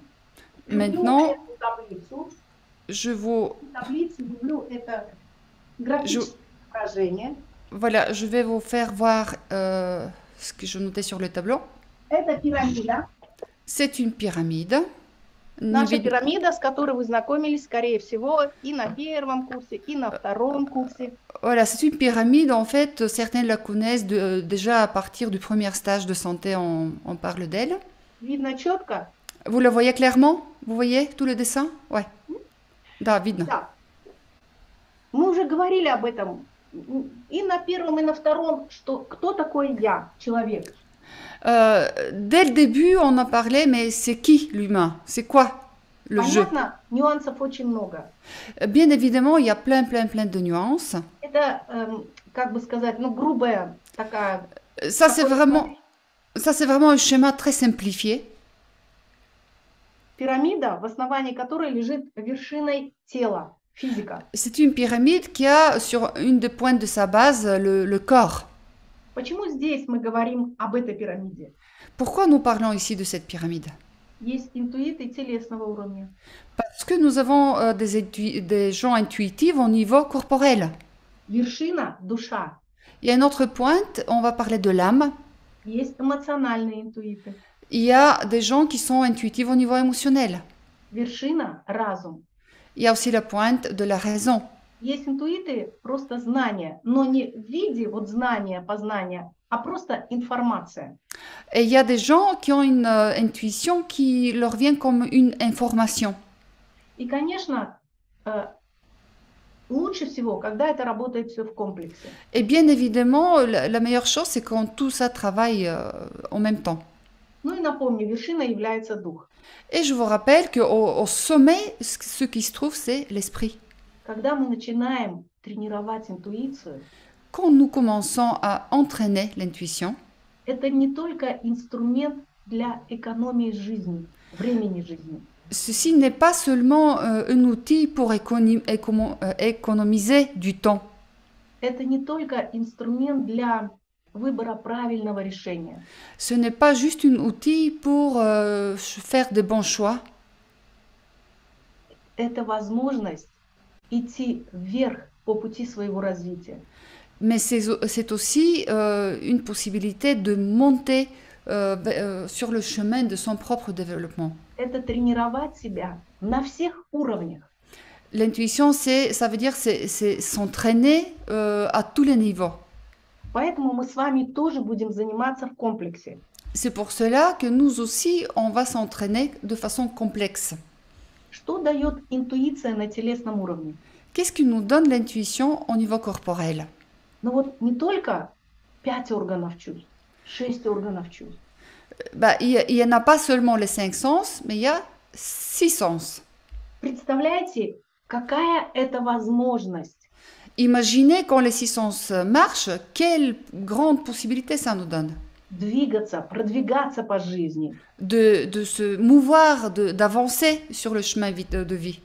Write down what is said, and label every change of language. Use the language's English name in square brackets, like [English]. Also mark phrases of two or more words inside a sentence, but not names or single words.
[French] Maintenant, [Russian] люблю эту таблицу. [French] je vous... [Russian] Таблицу люблю это графическое выражение. [French] Voilà, je vais vous faire voir ce que je notais sur le tableau. [Russian] Это пирамида. [French] C'est une pyramide. [Russian] Наша пирамида, с которой вы знакомились, скорее всего, и на первом курсе, и на втором курсе. [French] Voilà, c'est une pyramide. En fait, certains la connaissent déjà à partir du premier stage de santé, on parle d'elle. [Russian] Видно четко? [French] Vous la voyez clairement? Vous voyez tout le dessin? Ouais. [Russian] Да, видно. Да. Мы уже говорили об этом и на первом, и на втором, что кто такой я, человек. [French] Dès le début, on en parlait, mais c'est qui l'humain? C'est quoi le jeu? [Russian] Понятно, нюансов очень много. [French] Bien évidemment, il y a plein de nuances. [Russian] Это, как бы сказать, ну, грубая такая... [French] Ça, c'est vraiment un schéma très simplifié. [Russian] Пирамида, в основании которой лежит вершиной тела, физика. [French] C'est une pyramide qui a sur une des pointes de sa base le corps. [Russian] Почему здесь мы говорим об этой пирамиде? [French] Pourquoi nous parlons ici de cette pyramide? [Russian] Есть интуиты телесного уровня. [French] Parce que nous avons des gens intuitifs au niveau corporel. [Russian] Вершина – душа. [French] Il y a une autre pointe, on va parler de l'âme. [Russian] Есть эмоциональные интуиты. [French] Il y a des gens qui sont intuitifs au niveau émotionnel. [Russian] Вершина – разум. [French] Il y a aussi la pointe de la raison. [Russian] Есть интуиты просто знания, но не в виде вот знания, познания, а просто информация. [French] Et il y a des gens qui ont une intuition qui leur vient comme une information. [Russian] И, конечно, лучше всего, когда это работает все в комплексе. [French] Et bien évidemment, la meilleure chose, c'est quand tout ça travaille en même temps. [Russian] Ну и напомню, вершина является дух. [French] Et je vous rappelle qu'au sommet, ce qui se trouve, c'est l'esprit. [Russian] Когда мы начинаем тренировать интуицию, [French] Quand nous commençons à entraîner l'intuition, [Russian] это не только инструмент для экономии жизни, времени жизни. [French] ceci n'est pas seulement un outil pour économiser du temps. [Russian] Это не только инструмент для выбора правильного решения. [French] Ce n'est pas juste un outil pour faire de bons choix. [Russian] Это возможность идти вверх по пути своего развития. [French] Mais c'est aussi une possibilité de monter sur le chemin de son propre développement. [Russian] Это тренировать себя на всех уровнях. [French] L'intuition, ça veut dire c'est s'entraîner à tous les niveaux. [Russian] Поэтому мы с вами тоже будем заниматься в комплексе. [French] C'est pour cela que nous aussi, on va s'entraîner de façon complexe. [Russian] Что дает интуиция на телесном уровне? [French] Qu'est-ce qui nous donne l'intuition au niveau corporel? [Russian] Ну вот не только 5 органов чувств, 6 органов чувств. [French] Bah, il n'y en a pas seulement les 5 sens, mais il y a 6 sens. [Russian] Представляете, какая это возможность [French] Imaginez quand les 6 sens marchent, quelle grande possibilité ça nous donne [Russian] двигаться, продвигаться по жизни. [French] de se mouvoir, d'avancer sur le chemin de vie.